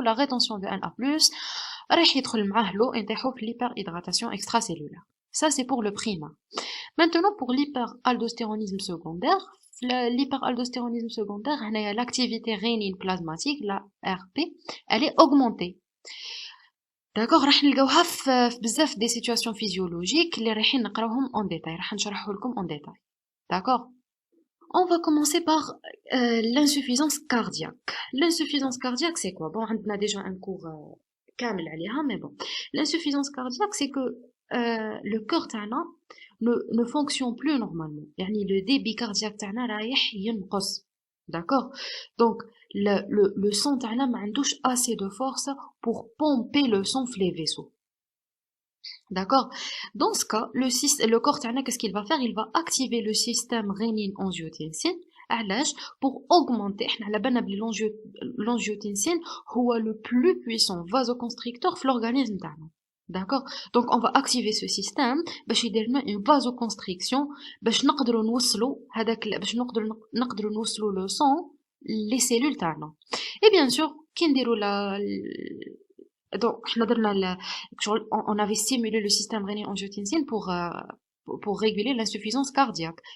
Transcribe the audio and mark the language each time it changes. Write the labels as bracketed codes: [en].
[fr] La rétention de Na+ [ar] راح يدخل معاه [fr] l'eau et نطيحو في l'hyperhydratation extracellulaire. Ça c'est pour le primaire. Maintenant pour l'hyperaldostéronisme secondaire, l'hyperaldostéronisme secondaire, l'activité rénine plasmatique, la RP, elle est augmentée. [ar] D'accord, راح نلقاوها في بزاف [fr] des situations physiologiques [ar] اللي رايحين نقراوهم en détail, راح نشرحه لكم en détail. [fr] D'accord? On va commencer par l'insuffisance cardiaque. L'insuffisance cardiaque c'est quoi? Bon, on a déjà un cours كامل عليها, mais bon. L'insuffisance cardiaque c'est que le cœur تاعنا ne fonctionne plus normalement. [ar] يعني [fr] le débit cardiaque [ar] تاعنا رايح ينقص. [fr] D'accord? Donc le sang تاعنا [ar] ما عندوش [fr] assez de force pour pomper le sang في les vaisseaux. D'accord? Dans ce cas, le corps تاعنا qu'est-ce qu'il va faire? Il va activer le système rénine-angiotensine علاش pour augmenter. [ar] احنا على بالنا بلي [fr] l'angiotensine هو le plus puissant vasoconstricteur في l'organisme تاعنا. D'accord? Donc on va activer ce système باش يدير لنا une vasoconstriction [ar] باش نقدروا نوصلوا هذاك باش نقدروا نوصلوا [fr] le sang les cellules تاعنا. Et bien sûr [ar] كي نديروا donc احنا درنا [fr] on avait stimulé le système rénine-angiotensine pour réguler l'insuffisance cardiaque.